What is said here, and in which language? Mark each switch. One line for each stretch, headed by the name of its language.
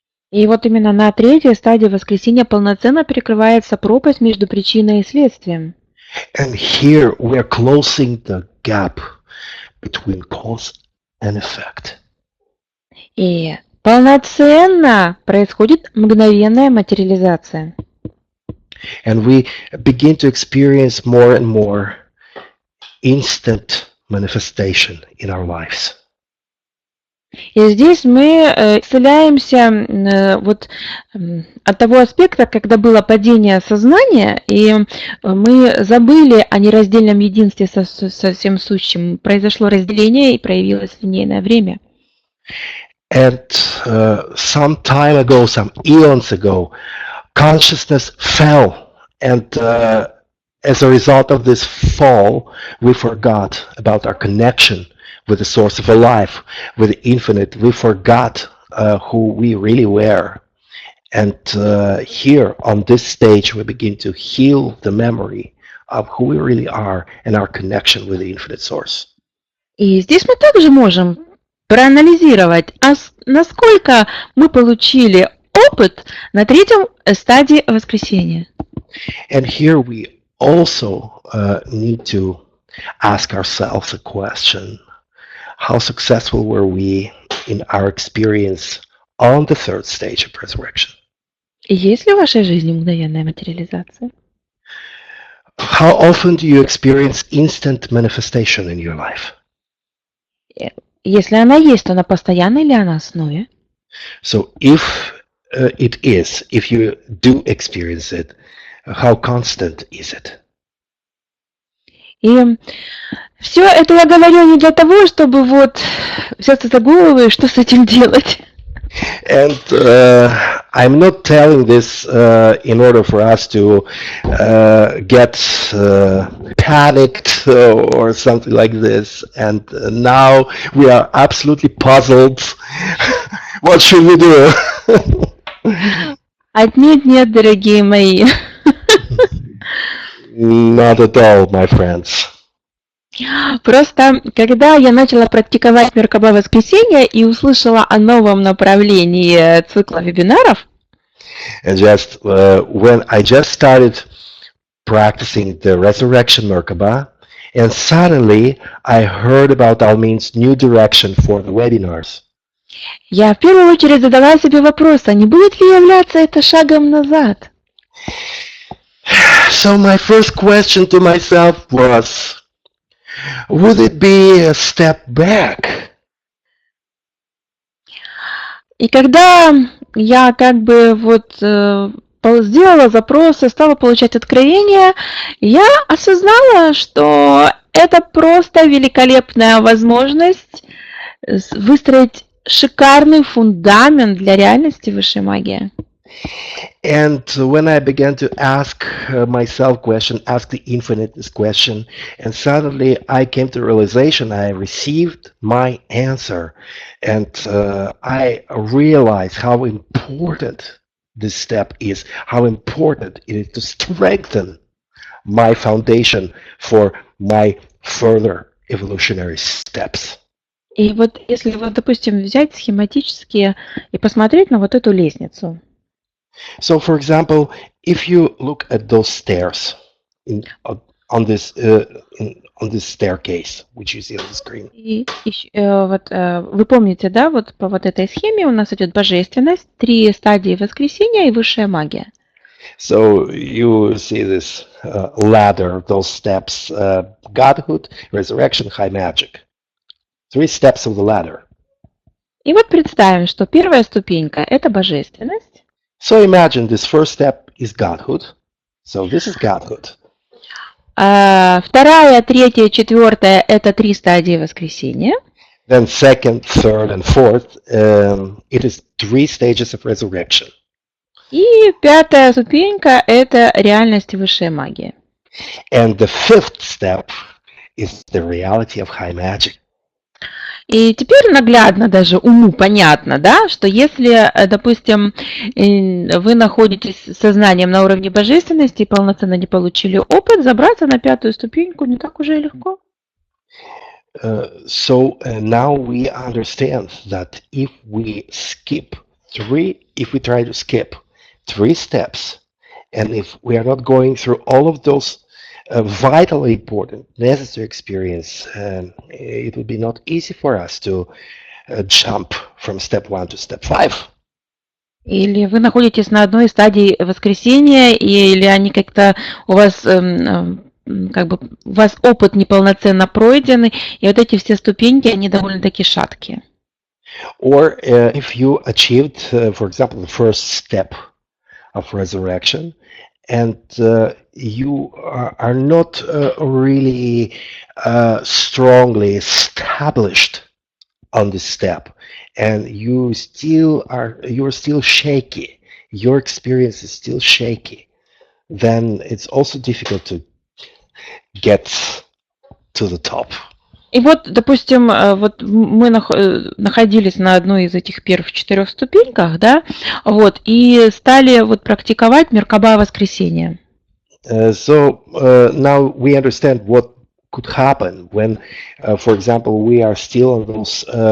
Russian: И вот именно на третьей стадии воскресения полноценно перекрывается пропасть между причиной и следствием.
English: And here we are closing the gap between cause and effect.
Russian: И полноценно происходит мгновенная материализация.
English: And we begin to experience more and more instant manifestation in our lives.
Russian: И здесь мы исцеляемся вот от того аспекта, когда было падение сознания, и мы забыли о нераздельном единстве со всем сущим. Произошло разделение и проявилось линейное время.
English: And some time ago, some eons ago, consciousness fell, and as a result of this fall, we forgot about our connection with the source of our life, with the infinite. We forgot who we really were. And here on this stage, we begin to heal the memory of who we really are and our connection with the infinite source.
Russian: И здесь мы также можем проанализировать, насколько мы получили опыт на третьем стадии воскресения.
English: And here we also need to ask ourselves a question. How successful were we in our experience on the third stage of resurrection?
Russian: Есть ли в вашей жизни мгновенная материализация?
English: How often do you experience instant manifestation in your life?
Russian: Если она есть, то на постоянной ли она основе?
English: So if if you do experience it, how constant is it?
Russian: И все это я говорю не для того, чтобы вот взяться за голову и что с этим делать.
English: And I'm not telling this in order for us to get panicked or something like this. And now we are absolutely puzzled. What should we do?
Russian: Отнюдь нет, дорогие мои.
English: Not at all, my friends.
Russian: Просто, когда я начала практиковать Меркаба воскресенья и услышала о новом направлении цикла вебинаров,
English: And just when I just started practicing the resurrection Merkaba, and suddenly I heard about Almin's new direction for the webinars.
Russian: я в первую очередь задала себе вопрос, а не будет ли являться это шагом назад?
English: So my first question to myself was, would it be a step back?
Russian: И когда я как бы вот сделала запросы, стала получать откровения, я осознала, что это просто великолепная возможность выстроить шикарный фундамент для реальности высшей магии.
English: And when I began to ask myself question, ask the infinite this question, and suddenly I came to realization, I received my answer, and I realized how important this step is, how important it is to strengthen my foundation for my further evolutionary steps.
Russian: И вот если вот, допустим, взять схематически и посмотреть на вот эту лестницу.
English: So, for example, if you look at those stairs on this staircase, which you see on the screen.
Russian: И вот вы помните, да, вот по вот этой схеме у нас идет божественность, 3 стадии воскресения и высшая магия.
English: So you see this ladder, those steps: Godhood, resurrection, high magic. 3 steps of the ladder.
Russian: И вот представим, что первая ступенька – это божественность.
English: So imagine this first step is Godhood. So this is Godhood.
Russian: Вторая, третья, четвертая – это 3 стадии воскресения.
English: Then second, third, and fourth, it is 3 stages of resurrection.
Russian: И пятая ступенька – это реальность высшей магии.
English: And the 5th step is the reality of high magic.
Russian: И теперь наглядно даже уму понятно, да, что если, допустим, вы находитесь сознанием на уровне божественности и полноценно не получили опыт, забраться на 5-ю ступеньку не так уже и легко.
English: So now we understand that if we try to skip 3 steps, and if we are not going through all of those vitally important, necessary experience, it would be not easy for us to jump from step 1 to step 5.
Russian: Или вы находитесь на одной стадии воскресения, или они как-то у вас как бы у вас опыт неполноценно пройденный, и вот эти все ступеньки, они довольно-таки шаткие.
English: Or if you achieved, for example, the first step of resurrection, and you are not really strongly established on this step, and you're still shaky, your experience is still shaky, then it's also difficult to get to the top.
Russian: И вот, допустим, вот мы находились на одной из этих первых 4 ступеньках, да, вот, и стали вот практиковать Меркаба воскресения.
English: So now we understand what could happen when, for example, we are still on those